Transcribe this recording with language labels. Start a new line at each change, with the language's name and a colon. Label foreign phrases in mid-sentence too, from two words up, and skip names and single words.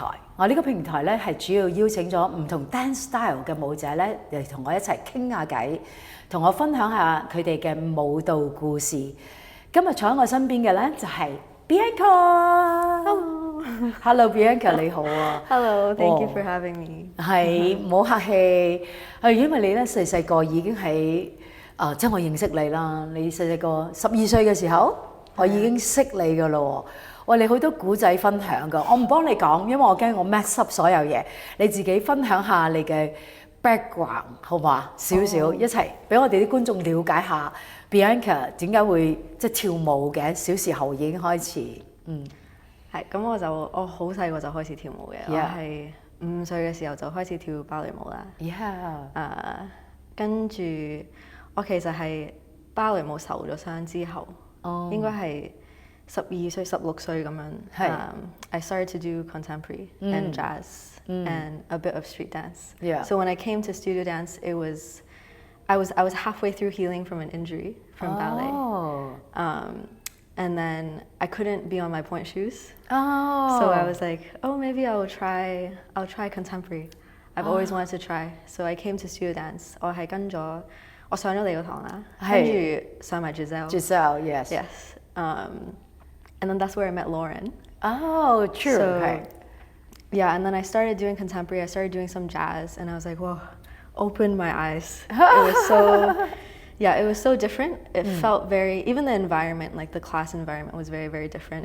Cantonese: 我呢個平台咧係主要邀請咗唔同
English: dance style
Cantonese: 嘅舞者咧嚟同我一齊傾下偈，同我分享下佢哋嘅舞蹈故事。今日坐喺我身邊嘅咧就係 Bianca。Hello Bianca 你好啊。
English: Hello，thank you for having me。
Cantonese: 係，唔好客氣。因為你咧細細個已經喺即係我認識你啦。你細細個12歲嘅時候。我已經識你噶咯喎，你好多古仔分享噶，我唔幫你講，因為我驚我
English: mess up
Cantonese: 所有嘢，你自己分享下你嘅 background 好嘛？少少一齊俾我哋啲觀眾了解下 Bianca 點解會即係跳舞嘅，小時候已經開始。係咁我好細個就開始跳舞嘅，
English: Yeah.
Cantonese: 我係5歲嘅時候就開始跳芭蕾舞啦。跟住我其實係芭蕾舞受咗傷之後。應該係12歲、16歲咁樣。
English: I started to do contemporary and jazz and a bit of street dance. So when I came to studio dance, I was halfway through healing from an injury from ballet. And then I couldn't be on my point shoes. So I was like, maybe I'll try contemporary. I've always wanted to try. So I came to studio dance.
Cantonese: 我上咗你個堂啦，跟住上埋
English: Giselle, yes. And then that's where I met Lauren. Oh, true. So, yeah, and then I started doing contemporary. I started doing some jazz, and I was like, whoa, opened my eyes. It was so different. It felt even the environment, like the class environment was very, very different.